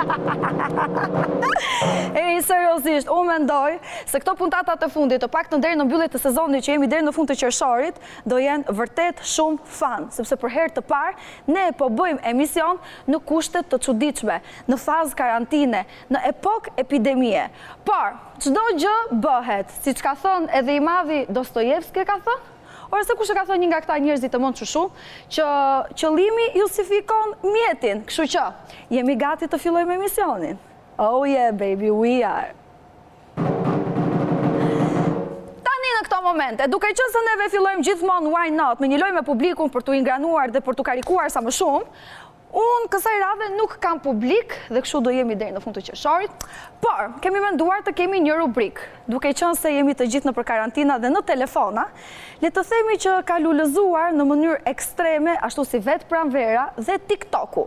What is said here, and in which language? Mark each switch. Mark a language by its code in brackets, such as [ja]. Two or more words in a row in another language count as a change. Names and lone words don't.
[sq] Seriozisht, unë mendoj se këto puntatat e fundit, të paktën deri në mbyllje të sezonit që jemi deri në fund të qershorit, do jenë vërtet shumë fan, sepse për herë të parë ne po bëjmë emision në kushte të çuditshme, në fazë karantine, në epokë epidemie. Por, çdo gjë bëhet, siç ka thënë edhe i madhi Dostojevski ka thënë, ora se kush e ka thënë një nga këta njerëzit të mendshëm shumë, që qëllimi justifikon mjetin, kështu që jemi gati të fillojmë emisionin. [en] Oh yeah, baby, we are. [sq] Tani në këto momente, duke qenë se neve fillojmë gjithmonë [en] why not, [sq] me një lojë me publikun për t'u ingranuar dhe për t'u karikuar sa më shumë, unë kësaj radhe nuk kam publik dhe kështu do jemi deri në fund të qershorit, por kemi menduar të kemi një rubrik, duke qenë se jemi të gjithë nëpër karantina dhe në telefona, le të themi që ka lulëzuar në mënyrë ekstreme ashtu si vetë pranvera dhe TikToku.